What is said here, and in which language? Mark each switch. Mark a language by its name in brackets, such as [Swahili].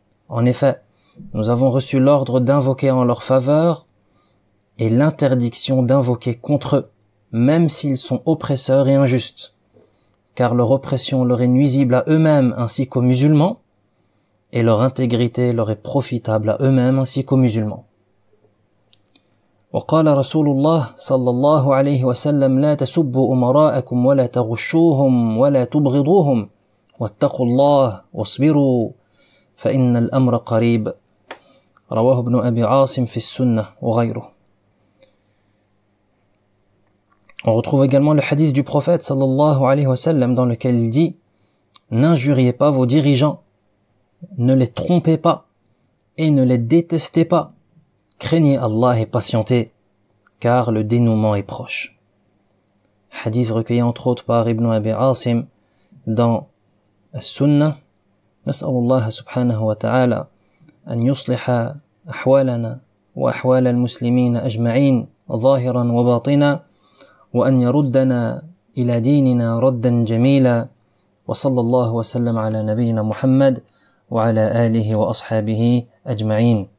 [French] En effet, nous avons reçu l'ordre d'invoquer en leur faveur et l'interdiction d'invoquer contre eux, même s'ils sont oppresseurs et injustes, car leur oppression leur est nuisible à eux-mêmes ainsi qu'aux musulmans, et leur intégrité leur est profitable à eux-mêmes ainsi qu'aux musulmans. [Arabic] وقال رسول الله صلى الله عليه وسلم: لا تسبوا أمراءكم ولا تغشوهم ولا تبغضوهم واتقوا الله واصبروا فإن الأمر قريب. رواه ابن أبي عاصم في السنة وغيره. [French] On retrouve également le hadith du prophète [Arabic] sallallahu alayhi wa sallam [French] dans lequel il dit: n'injuriez pas vos dirigeants, ne les trompez pas et ne les détestez pas. Craignez Allah et patientez, car le dénouement est proche. Hadith recueilli entre autres par Ibn Abi Asim dans As-Sunnah. [Arabic] نسأل الله سبحانه وتعالى أن يصلح أحوالنا وأحوال المسلمين أجمعين ظاهرا وباطنا وأن يردنا إلى ديننا ردا جميلا وصلى الله وسلم على نبينا محمد وعلى آله وأصحابه أجمعين.